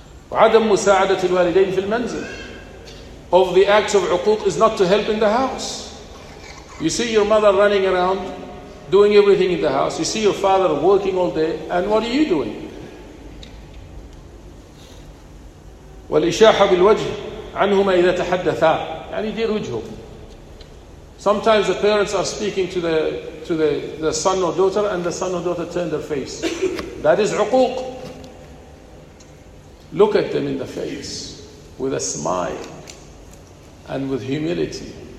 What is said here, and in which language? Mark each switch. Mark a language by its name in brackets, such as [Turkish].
[Arabic] وعدم مساعدة الوالدين في المنزل. [English] Of the acts of عقوق is not to help in the house. You see your mother running around, doing everything in the house. You see your father working all day, and what are you doing? [Arabic] والإشاحة بالوجه عنهما إذا تحدثا. يعني دير وجههم. [English] Sometimes the parents are speaking to the son or daughter, and the son or daughter turn their face. That is عقوق. Look at them in the face with a smile and with humility.